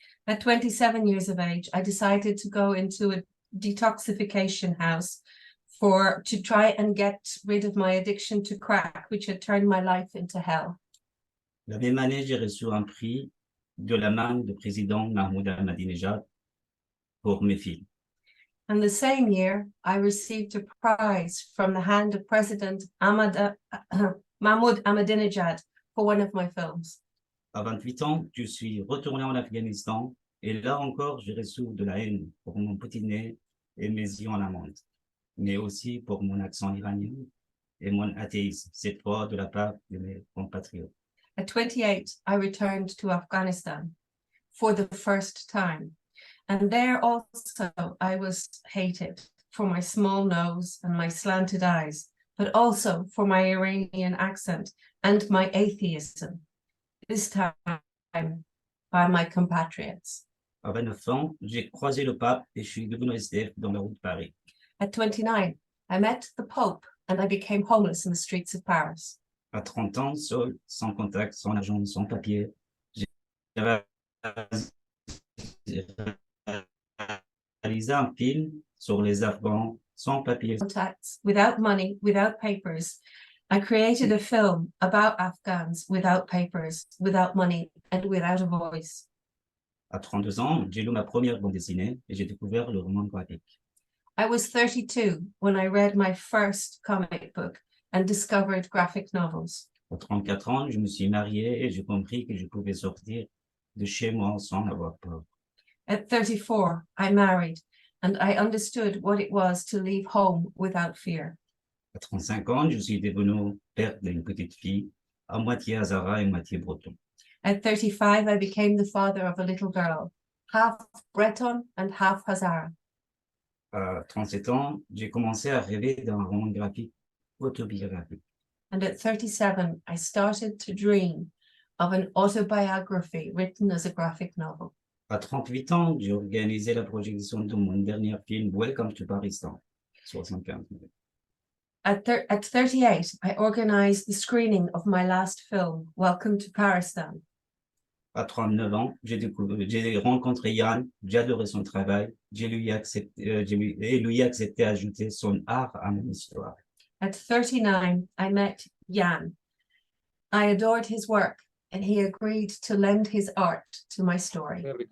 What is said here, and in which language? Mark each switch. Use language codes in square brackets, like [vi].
[en] At 27 years of age, I decided to go into a detoxification house to try and get rid of my addiction to crack, which had turned my life into hell. [fr] La même année, j'ai reçu un prix de la main du président Mahmoud Ahmadinejad pour mes films. [en] And the same year, I received a prize from the hand of President Mahmoud Ahmadinejad for one of my films. [fr] À 28 ans, je suis retourné en Afghanistan et là encore, j'ai reçu de la haine pour mon petit nez et mes yeux en amande, mais aussi pour mon accent iranien et mon athéisme, cette fois de la part de mes compatriotes. [en] At 28, I returned to Afghanistan for the first time. And there also I was hated for my small nose and my slanted eyes, but also for my Iranian accent and my atheism, this time by my compatriots. [fr] À 29 ans, j'ai croisé le pape et je suis devenu SDF dans la rue de Paris. [en] At 29, I met the Pope and I became homeless in the streets of Paris. [fr] À 30 ans, seul, sans contact, sans argent, sans papier, j'ai réalisé un film sur les Afghans sans papier. [en] Contacts, without money, without papers, I created a film about Afghans without papers, without money, and without a voice. [fr] À 32 ans, j'ai lu ma première bande dessinée et j'ai découvert le roman graphique. [en] I was 32 when I read my first comic book and discovered graphic novels. [fr] À 34 ans, je me suis marié et j'ai compris que je pouvais sortir de chez moi sans avoir peur. [en] At 34, I married and I understood what it was to leave home without fear. [fr] À 35 ans, je suis devenu père d'une petite fille, à moitié Hazara et moitié breton. [en] At 35, I became the father of a little girl, half Breton and half Hazara. [fr] À 37 ans, j'ai commencé à rêver d'un roman graphique autobiographique. [en] And at 37, I started to dream of an autobiography written as a graphic novel. [fr] À 38 ans, j'ai organisé la projection de mon dernier film, Welcome to Paristan, 75. [en] At 38, I organized the screening of my last film, Welcome to Paristan. [fr] À 39 ans, j'ai rencontré Yann, j'ai adoré son travail, j'ai lui accepté d'ajouter son art à mon histoire. [en] At 39, I met Yann. I adored his work, and he agreed to lend his art to my story.